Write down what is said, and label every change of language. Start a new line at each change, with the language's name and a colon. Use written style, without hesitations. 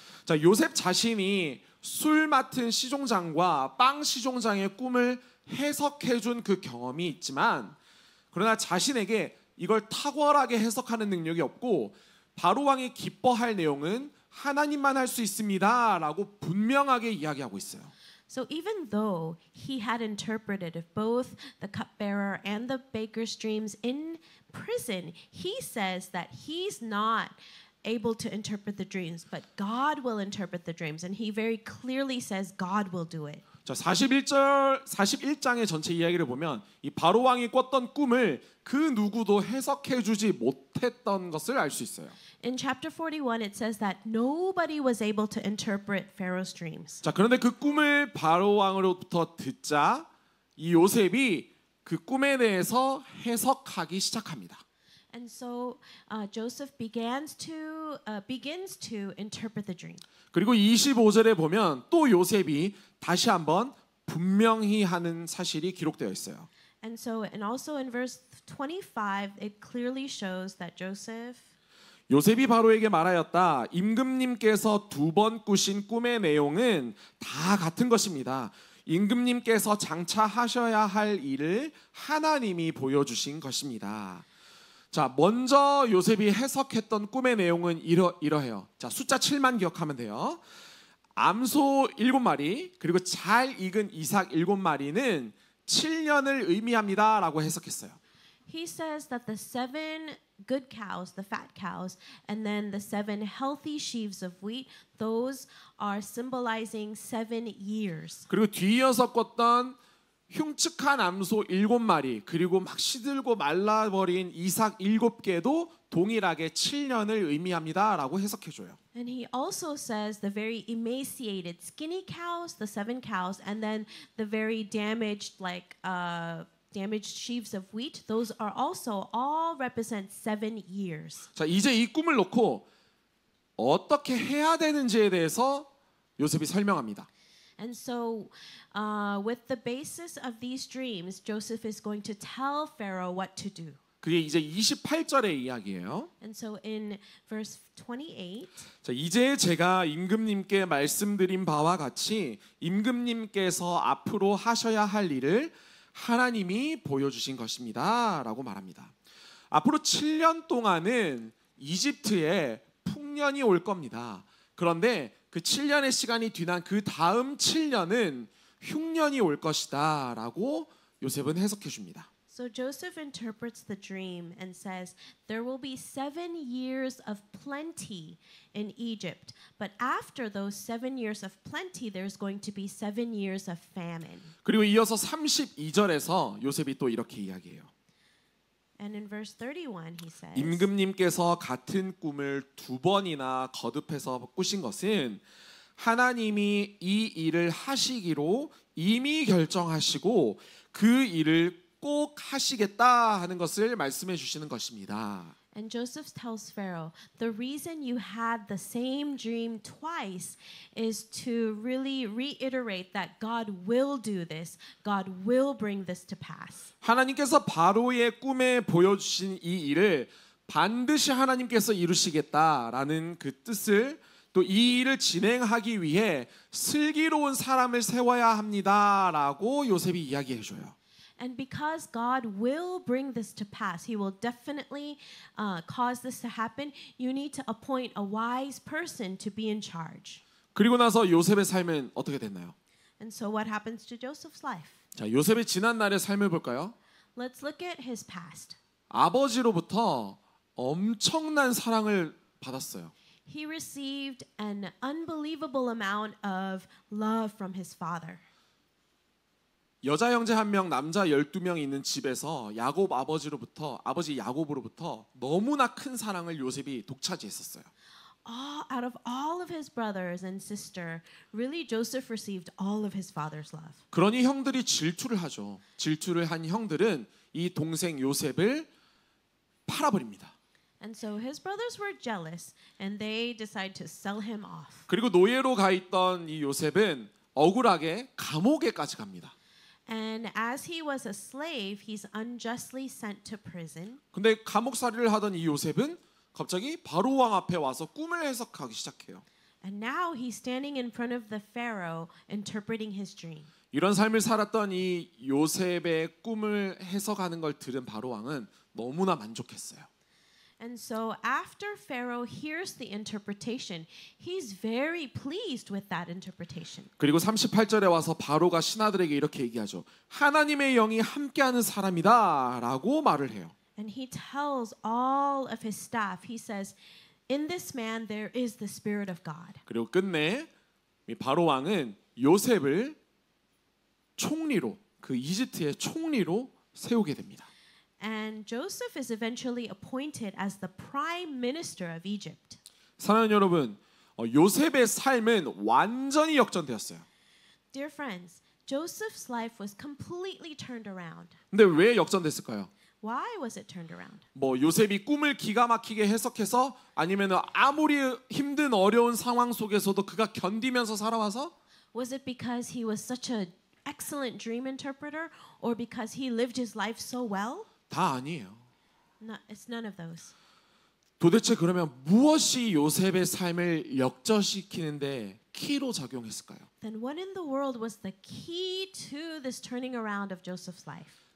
Korean: 자, 요셉 자신이 술 맡은 시종장과 빵 시종장의 꿈을 해석해준 그 경험이 있지만, 그러나 자신에게 이걸 탁월하게 해석하는 능력이 없고 바로 왕이 기뻐할 내용은 하나님만 할 수 있습니다. 라고 분명하게 이야기하고 있어요.
English: So even though he had interpreted both the cupbearer and the baker's dreams in prison, he says that he's not able to interpret the dreams, but God will interpret the dreams. And he very clearly says God will do it.
Korean: 자, 41장의 전체 이야기를 보면 이 바로 왕이 꿨던 꿈을 그 누구도 해석해 주지 못했던 것을 알 수 있어요.
English: In chapter 41 it says that nobody was able to interpret Pharaoh's dreams.
Korean: 자, 그런데 그 꿈을 바로 왕으로부터 듣자 이 요셉이 그 꿈에 대해서 해석하기 시작합니다.
English: And so Joseph begins to interpret the dream.
Korean: 그리고 25절에 보면 또 요셉이 다시 한번 분명히 하는 사실이 기록되어 있어요.
English: And also in verse 25 it clearly shows that Joseph
Korean: 요셉이 바로에게 말하였다. 임금님께서 두 번 꾸신 꿈의 내용은 다 같은 것입니다. 임금님께서 장차 하셔야 할 일을 하나님이 보여주신 것입니다. 자, 먼저 요셉이 해석했던 꿈의 내용은 이러해요. 자, 숫자 7만 기억하면 돼요. 암소 7마리 그리고 잘 익은 이삭 7마리는 7년을 의미합니다라고 해석했어요.
English: He says that the 7 good cows, the fat cows, and then the 7 healthy sheaves of wheat, those are symbolizing 7 years.
Korean: 그리고 뒤이어서 꿨던 흉측한 암소 7마리 그리고 막 시들고 말라버린 이삭 7개도 동일하게 7년을 의미합니다라고 해석해줘요.
English: And he also says the very emaciated skinny cows, the 7 cows, and then the very damaged damaged sheaves of wheat, those are also all represent 7 years.
Korean: 자, 이제 이 꿈을 놓고 어떻게 해야 되는지에 대해서 요셉이 설명합니다.
English: And so with the basis of these dreams, Joseph is going to tell Pharaoh what to do.
Korean: 그게 이제 28절의 이야기예요.
English: And so in verse 28,
Korean: 자, 이제 제가 임금님께 말씀드린 바와 같이 임금님께서 앞으로 하셔야 할 일을 하나님이 보여주신 것입니다라고 말합니다. 앞으로 7년 동안은 이집트에 풍년이 올 겁니다. 그런데 그 7년의 시간이 뒤난 그 다음 7년은 흉년이 올 것이다라고 요셉은 해석해 줍니다.
English: so Joseph interprets the dream and says, there will be 7 years of plenty in Egypt, but after those 7 years of plenty, there's going to be 7 years of famine.
Korean: 그리고 이어서 32절에서 요셉이 또 이렇게 이야기해요.
English: And in verse 31, he says,
Korean: 임금님께서 같은 꿈을 2번이나 거듭해서 꾸신 것은 하나님이 이 일을 하시기로 이미 결정하시고 그 일을 꼭 하시겠다 하는 것을 말씀해 주시는 것입니다.
English: And Joseph tells Pharaoh, the reason you had the same dream twice is to really reiterate that God will do this. God will bring this to pass.
Korean: 하나님께서 바로의 꿈에 보여주신 이 일을 반드시 하나님께서 이루시겠다라는 그 뜻을 또 이 일을 진행하기 위해 슬기로운 사람을 세워야 합니다라고 요셉이 이야기해 줘요.
English: And because God will bring this to pass, He will definitely cause this to happen, you need to appoint a wise person to be in charge.
Korean: 그리고 나서 요셉의 삶은 어떻게 됐나요?
English: And so what happens to Joseph's life?
Korean: 자, 요셉의 지난 날의 삶을 볼까요?
English: Let's look at his past.
Korean: 아버지로부터 엄청난 사랑을 받았어요.
English: He received an unbelievable amount of love from his father.
Korean: 여자 형제 1명, 남자 12명 있는 집에서 야곱 아버지 야곱으로부터 너무나 큰 사랑을 요셉이 독차지했었어요.
English: out of all of his brothers and sister, really Joseph received all of his father's love.
Korean: 그러니 형들이 질투를 하죠. 질투를 한 형들은 이 동생 요셉을 팔아버립니다.
English: And so his brothers were jealous and they decide to sell him off.
Korean: 그리고 노예로 가 있던 이 요셉은 억울하게 감옥에까지 갑니다.
English: And as he was a slave, he's unjustly sent to prison.
Korean: 근데 감옥살이를 하던 이 요셉은 갑자기 바로 왕 앞에 와서 꿈을 해석하기 시작해요.
English: And now he's standing in front of the Pharaoh interpreting his dream.
Korean: 이런 삶을 살았던 이 요셉의 꿈을 해석하는 걸 들은 바로 왕은 너무나 만족했어요.
English: And so after Pharaoh hears the interpretation, he's very pleased with that interpretation.
Korean: 그리고 38절에 와서 바로가 신하들에게 이렇게 얘기하죠. 하나님의 영이 함께하는 사람이다라고 말을 해요.
English: And he tells all of his staff, he says, in this man there is the Spirit of God.
Korean: 그리고 끝내 이 바로 왕은 요셉을 총리로 그 이집트의 총리로 세우게 됩니다.
English: And Joseph is eventually appointed as the prime minister of Egypt.
Korean: 사랑하는 여러분, 요셉의 삶은 완전히 역전되었어요.
English: Dear friends, Joseph's life was completely turned around.
Korean: 근데 왜 역전됐을까요?
English: Why was it turned around?
Korean: 뭐 요셉이 꿈을 기가 막히게 해석해서 아니면 아무리 힘든 어려운 상황 속에서도 그가 견디면서 살아와서
English: Was it because he was such an excellent dream interpreter or because he lived his life so well?
Korean: 다 아니에요.
English: No, it's none of those.
Korean: 도대체 그러면 무엇이 요셉의 삶을 역전시키는데 키로 작용했을까요?
English: Then what in the world was the key to this turning around of Joseph's life?